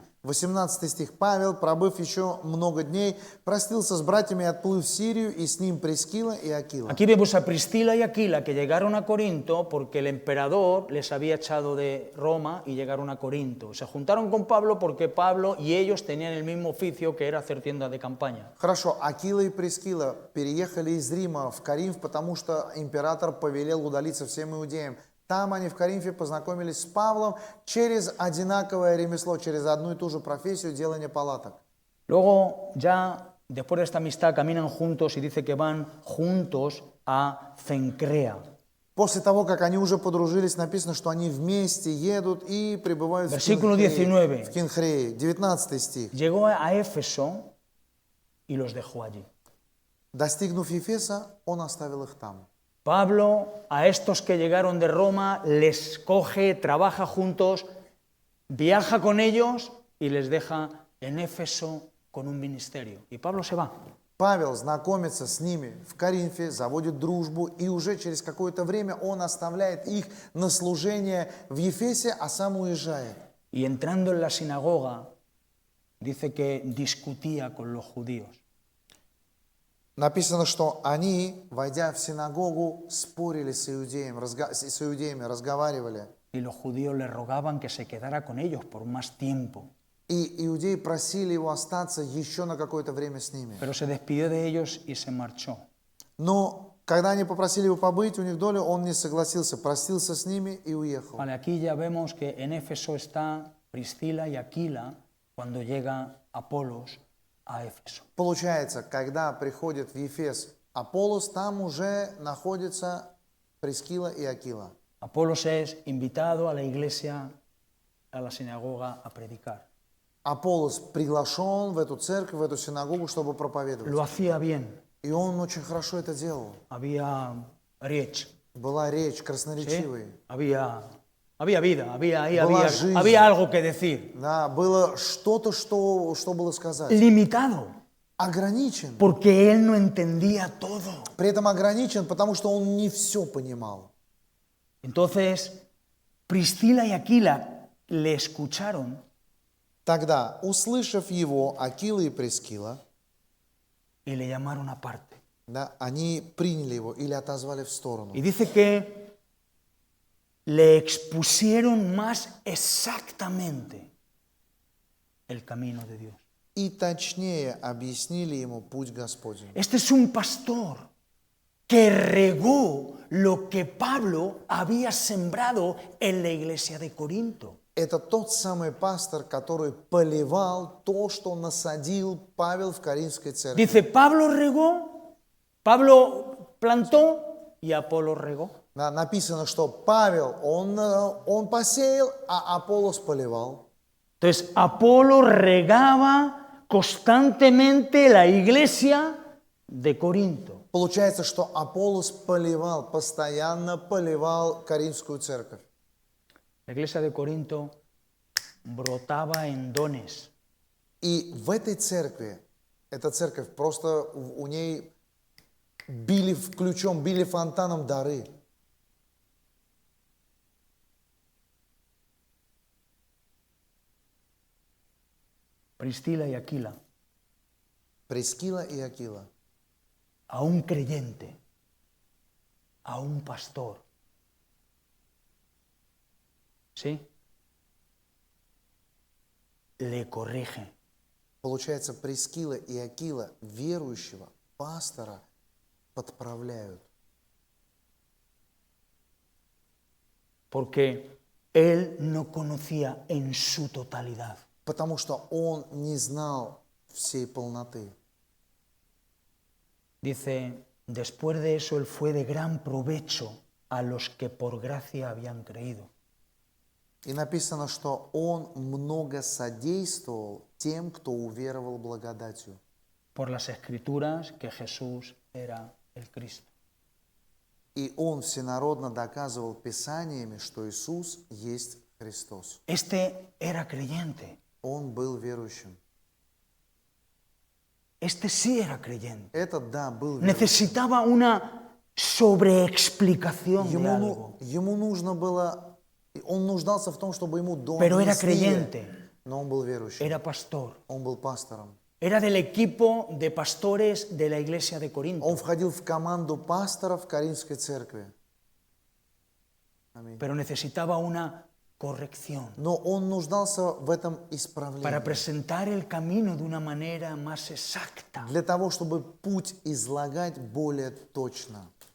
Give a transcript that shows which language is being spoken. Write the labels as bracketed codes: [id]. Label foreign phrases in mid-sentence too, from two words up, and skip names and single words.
[ru] 18 стих. Павел, пробыв еще много дней, простился с братьями и отплыл в Сирию, и с ним Прискила и Акила. [es] Aquí vemos a Priscila y Aquila que llegaron a Corinto porque el emperador les había echado de Roma y llegaron a Corinto. Se juntaron con Pablo porque Pablo y ellos tenían el mismo oficio, que era hacer tiendas de campaña. [ru] Хорошо, Акила и Прискила переехали из Рима в Коринф, потому что император повелел удалиться всем иудеям. Там они в Коринфе познакомились с Павлом через одинаковое ремесло, через одну и ту же профессию делания палаток. [es] Luego, ya después de esta amistad, caminan juntos y dice que van juntos a Cencrea. [ru] После того, как они уже подружились, написано, что они вместе едут и прибывают [es] Versículo 19. [ru] в Кинхрее. 19 стих. [es] Llegó a Éfeso y los dejó allí. [ru] Достигнув Ефеса, он оставил их там. [es] Pablo a estos que llegaron de Roma les coge, trabaja juntos, viaja con ellos y les deja en Éfeso con un ministerio. Y Pablo se va. [ru] Павел знакомится с ними в Коринфе, заводит дружбу, и уже через какое-то время он оставляет их на служение в Ефесе, а сам уезжает. [es] Y entrando en la sinagoga, dice que discutía con los judíos. [ru] Написано, что они, войдя в синагогу, спорили с иудеями, разговаривали. [es] Y los judíos le rogaban que se quedara con ellos por más tiempo. [ru] И иудеи просили его остаться еще на какое-то время с ними. [es] Pero se despidió de ellos y se marchó. [ru] Но когда они попросили его побыть у них долю, он не согласился, простился с ними и уехал. [es] Vale, aquí ya vemos que en Éfeso está Priscila y Aquila cuando llega Apolos a Éfeso. [ru] Получается, когда приходит в Ефес Аполлос, там уже находятся Прискила и Акила. [es] Apolos es invitado a la iglesia, a la sinagoga, a predicar. [ru] Аполлос приглашен в эту церковь, в эту синагогу, чтобы проповедовать. [es] Lo hacía bien. [ru] И он очень хорошо это делал. [es] Había речь, [ru] Была речь красноречивой. [es] ¿sí? Había vida, [ru] жизнь. [es] había algo que decir. [ru] Да, было что-то, что было сказать. [es] Limitado, [ru] Ограничен. [es] porque él no entendía todo. [ru] При этом ограничен, потому что он не все понимал. [es] Entonces, Priscila y Aquila le escucharon. [ru] Тогда, услышав его, Акила и Прискила, [es] Y le llamaron aparte. [ru] да, они приняли его или отозвали в сторону. [es] Y dice que le expusieron más exactamente el camino de Dios. [ru] и точнее объяснили ему путь Господень. [es] Este es un pastor que regó lo que Pablo había sembrado en la iglesia de Corinto. [ru] Это тот самый пастор, который поливал то, что насадил Павел в Коринфской церкви. [es] Dice, Pablo regó, Pablo plantó y Apolo regó. [ru] Написано, что Павел, он посеял, а Аполлос поливал. [es] Entonces, Apolo regaba constantemente la iglesia de Corinto. [ru] Получается, что Аполлос поливал, постоянно поливал Коринфскую церковь. [es] La iglesia de Corinto brotaba en dones. [ru] И в этой церкви, эта церковь, просто у ней били ключом, били фонтаном дары. [es] Priscila y Aquila, [ru] Прискила и Акила. [es] a un creyente, a un pastor. ¿Sí? Le corrige. [ru] Получается, Прискила и Акила верующего пастора подправляют. [es] Porque él no conocía en su totalidad. [ru] Потому что он не знал всей полноты. [es] Dice, después de eso él fue de gran provecho a los que por gracia habían creído. [ru] И написано, что он много содействовал тем, кто уверовал благодатью. [es] Por las escrituras que Jesús era el Cristo. [ru] И он всенародно доказывал Писаниями, что Иисус есть Христос. [es] Este era creyente. [ru] Он был верующим. [es] Este sí era creyente. [ru] Этот, да, был верующим. [es] Necesitaba una sobreexplicación de algo. [ru] Ему нужно было, он нуждался в том, чтобы ему [es] Pero era [ru] дообъяснили. [es] creyente, [ru] Но он был верующим. [es] era pastor. [ru] Он был пастором. [es] Era del equipo de pastores de la iglesia de Corinto. [ru] Он входил в команду пасторов Коринфской церкви. Аминь. [es] Pero necesitaba una corrección [ru] Но он нуждался в этом [es] para [ru] исправлении. [es] presentar el camino de una manera más exacta. [ru] Для того, чтобы путь излагать более точно.